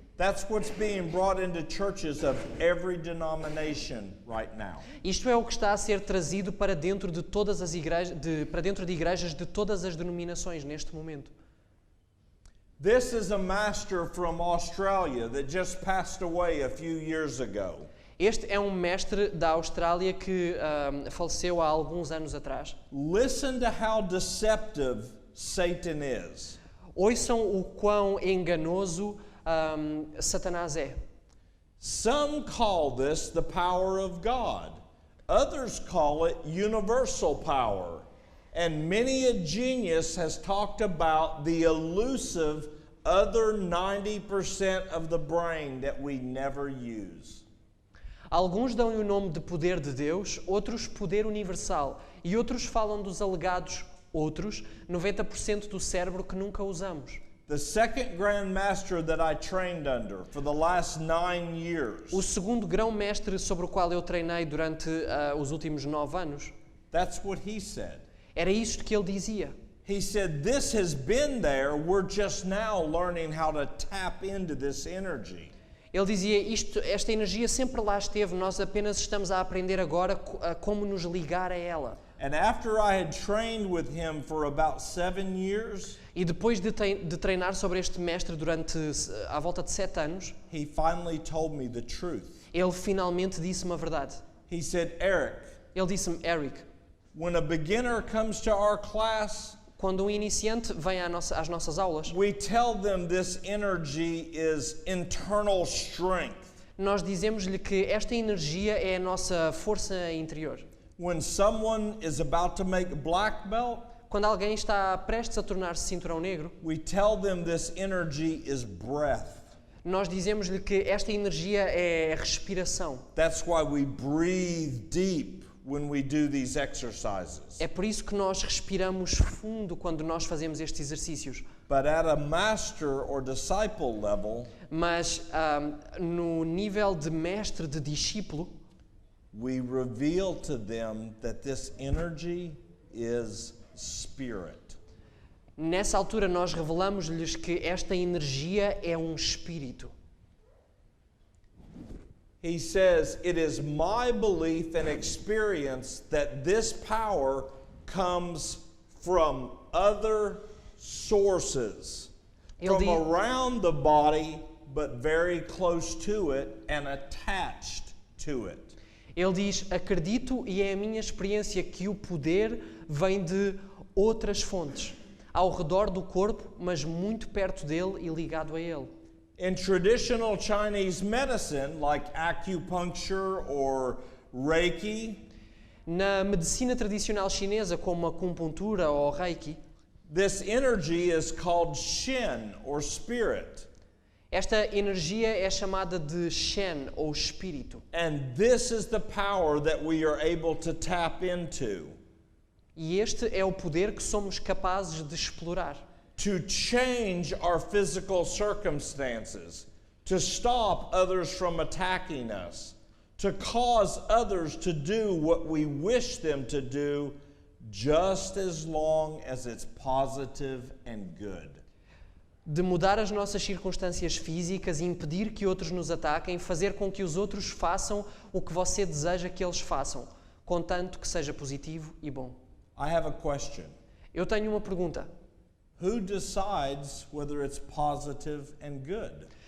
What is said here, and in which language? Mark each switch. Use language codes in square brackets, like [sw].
[en] That's what's being brought into churches of every denomination right now. [pt] Isto é o que está a ser trazido para dentro de todas as igrejas, para dentro de igrejas de todas as denominações neste momento. [en] This is a master from Australia that just passed away a few years ago. [pt] Este é um mestre da Austrália que faleceu há alguns anos atrás. [en] Listen to how deceptive Satan is. [pt] Ouçam o quão enganoso Satanás é. [en] Some call this the power of God. Others call it universal power. And many a genius has talked about the elusive other 90% of the brain that we never use. [pt] Alguns dão-lhe o nome de poder de Deus, outros poder universal, e outros falam dos alegados, outros 90% do cérebro que nunca usamos. [en] The second Grand Master that I trained under for the last 9 years, [pt] O segundo grão-mestre sobre o qual eu treinei durante os últimos 9 anos, [en] that's what he said. [pt] era isto que ele dizia. [en] He said, "This has been there, we're just now learning how to tap into this energy." [pt] Ele dizia, esta energia sempre lá esteve, nós apenas estamos a aprender agora como nos ligar a ela. [en] And after I had trained with him for about 7 years, [pt] E E depois de treinar sobre este mestre durante à volta de 7 anos, [en] he finally told me the truth. [pt] ele finalmente disse-me a verdade. [en] He said, Eric, [pt] Ele disse-me, Eric, [en] when a beginner comes to our class, [pt] quando um iniciante vem às nossas aulas, [en] we tell them this energy is internal strength. [pt] nós dizemos-lhe que esta energia é a nossa força interior. [en] When someone is about to make black belt, [pt] Quando alguém está prestes a tornar-se cinturão negro, [en] we tell them this energy is breath. [pt] nós dizemos-lhe que esta energia é respiração. [en] That's why we breathe deep when we do these exercises. [pt] É por isso que nós respiramos fundo quando nós fazemos estes exercícios. [en] But at a master or disciple level, [pt] Mas no nível de mestre, de discípulo, [en] we reveal to them that this energy is spirit. [pt] nessa altura nós revelamos-lhes que esta energia é um espírito. [en] He says, it is my belief and experience that this power comes from other sources, [pt] Ele [en] from [pt] diz- [en] around the body, but very close to it and attached to it. [pt] Ele diz, acredito e é a minha experiência que o poder vem de outras fontes, ao redor do corpo, mas muito perto dele e ligado a ele. [en] In traditional Chinese medicine, like acupuncture or Reiki, [pt] Na medicina tradicional chinesa, como a acupuntura ou reiki, [en] this energy is called Shen or spirit. [pt] esta energia é chamada de Shen ou espírito. [en] And this is the power that we are able to tap into [pt] E este é o poder que somos capazes de explorar. [en] to change our physical circumstances, to stop others from attacking us, to cause others to do what we wish them to do, just as long as it's positive and good. [pt] De mudar as nossas circunstâncias físicas e impedir que outros nos ataquem, fazer com que os outros façam o que você deseja que eles façam, contanto que seja positivo e bom. [en] I have a question. [pt] Eu tenho uma pergunta. [en] Who decides whether it's positive and good?